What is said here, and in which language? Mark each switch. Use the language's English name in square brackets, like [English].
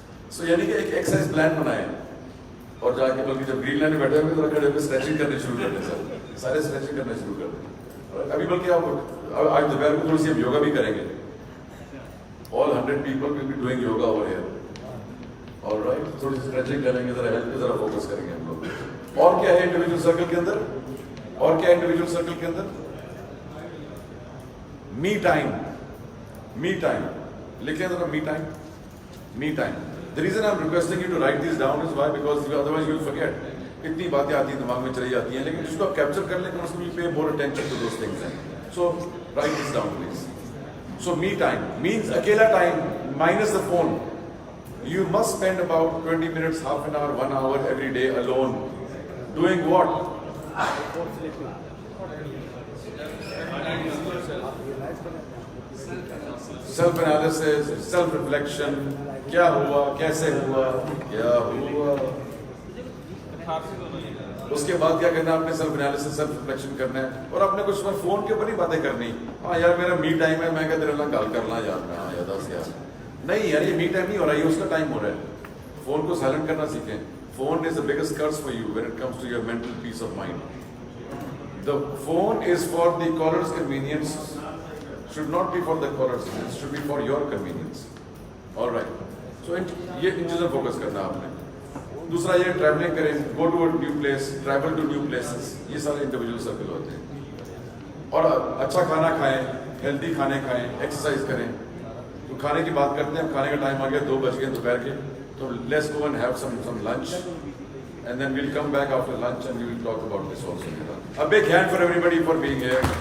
[Urdu] سو یعنی کہ ایک ایکسرسائز پلان بنائے, اور جا کے بلکہ جب گرین لائن میں بیٹھے ہوئے تو کھڑے ہو کے اسٹریچنگ کرنے شروع کر دیں. سارے اسٹریچنگ کرنا شروع کر دیں. ابھی بلکہ آپ آج دوپہر کو تھوڑی سی یوگا بھی کریں گے. [English] All 100 people will be doing yoga over here. All right, [Urdu] تھوڑی سی اسٹریچنگ کریں گے, ذرا ہیلتھ پہ ذرا فوکس کریں گے ہم لوگ. اور کیا ہے انڈیویجول سرکل کے اندر, اور کیا ہے انڈیویجول سرکل کے اندر, می ٹائم. می ٹائم لکھیں ذرا, me time. Me time. [English] The reason I'm requesting you to write these down is why, because otherwise you will forget. [Urdu] اتنی باتیں آتی ہیں دماغ میں چلی جاتی ہیں, لیکن جس کو آپ کیپچر کر لیں گے اس کو [English] pay more attention to those things. So write this down please. So me time means اکیلا time minus the phone. You must spend about 20 minutes, half an hour, 1 hour every day alone. Doing what? Self analysis, self reflection. [Urdu] کیا ہوا, کیسے ہوا, کیا ہوا. اس کے بعد کیا کرنا ہے, آپ نے سیلف انالیسس, سیلف ریفلیکشن کرنا ہے, اور آپ نے کچھ فون کے اوپر نہیں باتیں کرنی. ہاں یار میرا می ٹائم ہے, میں کہتے رہنا گال کرنا یار, ہاں یاد آس یار. نہیں یار یہ می ٹائم نہیں ہو رہا, یہ اس کا ٹائم ہو رہا ہے. فون کو سائلنٹ کرنا سیکھیں. [English] Phone is the biggest curse for you when it comes to your mental peace of mind. The phone is for the caller's convenience, should not be for the caller's, it should be for your convenience. All right. So [Urdu] یہ ان چیزوں focus کرنا آپ نے. دوسرا یہ travelling کریں, [English] Go to a new place, travel to new places. [Urdu] یہ سارے انڈیویجول سرکل ہوتے ہیں. اور اچھا کھانا کھائیں, ہیلدی کھانے کھائیں, ایکسرسائز کریں. تو کھانے کی بات کرتے ہیں, کھانے کا ٹائم آ گیا, 2 بج گئے دوپہر کے, [English] تو let's go and have some lunch, and then we'll come back after lunch and we will talk about this also. A big hand for everybody for being here.